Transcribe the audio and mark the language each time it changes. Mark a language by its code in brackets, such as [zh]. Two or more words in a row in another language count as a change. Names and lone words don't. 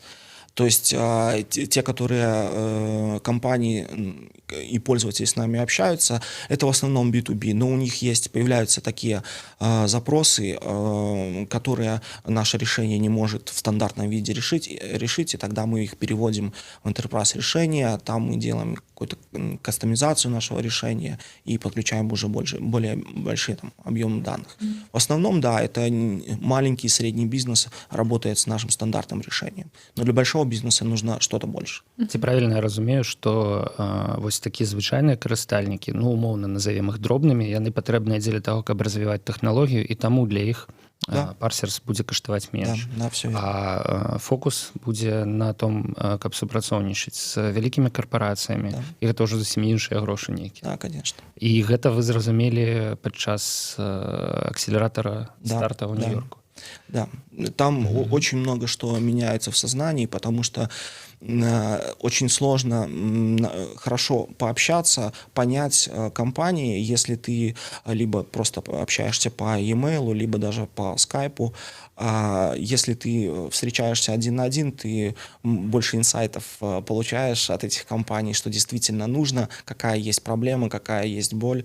[ru] То есть те, которые компании и пользователи с нами общаются, это в основном B2B, но у них появляются такие запросы, которые наше решение не может в стандартном виде решить, и тогда мы их переводим в enterprise решение, там мы делаем какую-то кастомизацию нашего решения и подключаем уже более большие объемы данных. В основном, да, это маленький и средний бизнес работает с нашим стандартным решением, но для большого бізнесу нужно что-то больше. [be] Ці правильно я разумею, што вось такія звычайныя карыстальнікі, умоўна назовем іх дробнымі, яны патрэбныя дзеля таго, каб развіваць тэхналогію, і таму для іх парсерс будзе каштаваць менш. [ru] Все [be] А фокус будзе на том, каб супрацоўнічаць з вялікімі карпарацыямі, і гэта ўжо зусім іншыя грошы нейкія. [ru] Да, конечно. [be] І гэта вы зразумелі падчас акселератора старта ў Нью-Йорку. [ru] Да, там очень много что меняется в сознании, потому что очень сложно хорошо пообщаться, понять компании, если ты либо просто общаешься по e-mail, либо даже по скайпу. Если ты встречаешься один на один, ты больше инсайтов получаешь от этих компаний, что действительно нужно, какая есть проблема, какая есть боль.